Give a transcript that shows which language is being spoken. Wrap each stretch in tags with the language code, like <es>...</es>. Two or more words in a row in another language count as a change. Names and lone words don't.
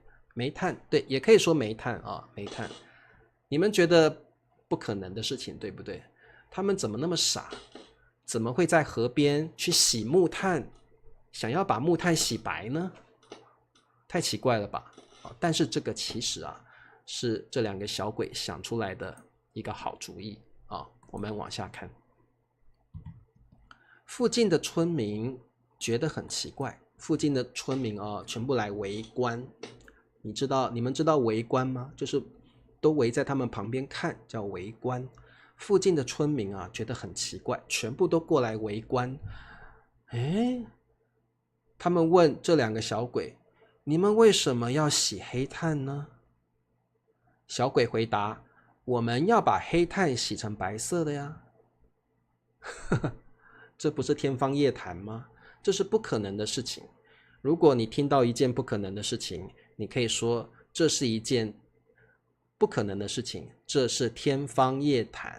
<zh>煤炭，對，也可以說煤炭啊，煤炭。你們覺得不可能的事情，對不对？他們怎麼那麼傻？怎麼會在河邊去洗木炭，想要把木炭洗白呢？太奇怪了吧？但是這個其實啊，是這兩個小鬼想出來的一個好主意啊。我們往下看，附近的村民覺得很奇怪，附近的村民啊，全部來圍觀。你們知道圍觀嗎？就是都圍在他們旁邊看，叫圍觀。附近的村民啊，覺得很奇怪，全部都過來圍觀。誒，他們問這兩個小鬼，你們為什麼要洗黑炭呢？小鬼回答，我們要把黑炭洗成白色的呀。這不是天方夜譚嗎？這是不可能的事情。如果你聽到一件不可能的事情，你可以說這是一件不可能的事情，這是天方夜譚。</zh>